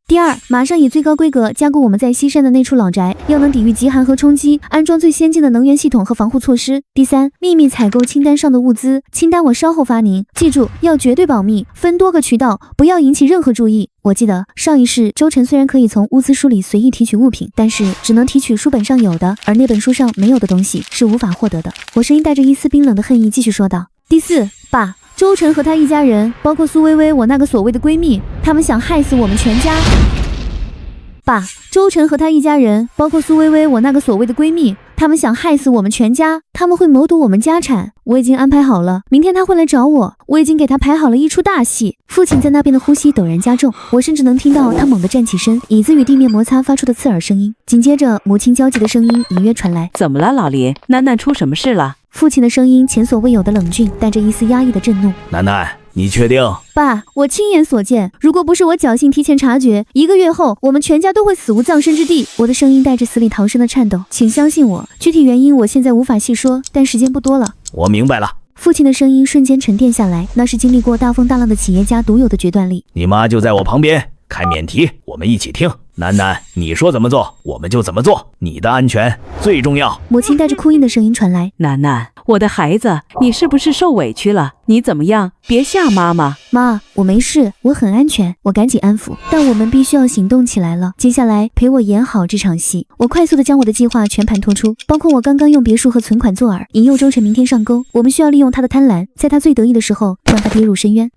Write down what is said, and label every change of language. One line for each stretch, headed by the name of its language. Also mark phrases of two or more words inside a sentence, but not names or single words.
Chinese: 第二，馬上以最高規格加固我們在西山的那處老宅，要能抵禦極寒和衝擊，安裝最先进的能源系統和防護措施。第三，秘密採購清单上的物資，清单我稍後发您，記住要絕對保密，分多個渠道，不要引起任何注意。我記得上一世周晨雖然可以從物資書裡隨意提取物品，但是只能提取書本上有的，而那本書上沒有的東西是無法獲得的。我聲音帶着一絲冰冷的恨意繼續說道。第四，爸，周晨和他一家人，包括蘇薇薇我那個所謂的閨蜜，他們想害死我們全家。爸，周晨和他一家人，包括蘇薇薇我那個所謂的閨蜜，他們想害死我們全家，他們会谋奪我們家產。我已經安排好了，明天他會來找我，我已經給他排好了一出大戲。父親在那邊的呼吸陡然加重，我甚至能聽到他猛地站起身，椅子與地面摩擦發出的刺耳聲音。緊接着母親焦急的聲音隱約傳來。怎麼了，老林？楠楠出什麼事了？父親的聲音前所未有的冷峻，帶着一絲壓抑的震怒。楠楠，你確定？爸，我親眼所見，如果不是我僥倖提前察覺，1個月後我們全家都會死無葬身之地。我的聲音帶着死裡逃生的顫抖，請相信我，具體原因我現在無法細說，但時間不多了。我明白了。父親的聲音瞬間沉澱下來，那是經歷過大風大浪的企業家獨有的決斷力。你媽就在我旁邊，開免提，我們一起聽。楠楠，你說怎麼做，我們就怎麼做，你的安全最重要。母親帶着哭音的聲音傳來。楠楠，我的孩子，你是不是受委屈了？你怎麼樣？別嚇媽媽。媽，我沒事，我很安全。我趕緊安撫。但我們必須要行動起來了，接下來陪我演好這場戲。我快速地將我的計劃全盤托出，包括我剛剛用別墅和存款做饵，引誘周晨明天上鈎。我們需要利用他的貪婪，在他最得意的時候讓他跌入深淵。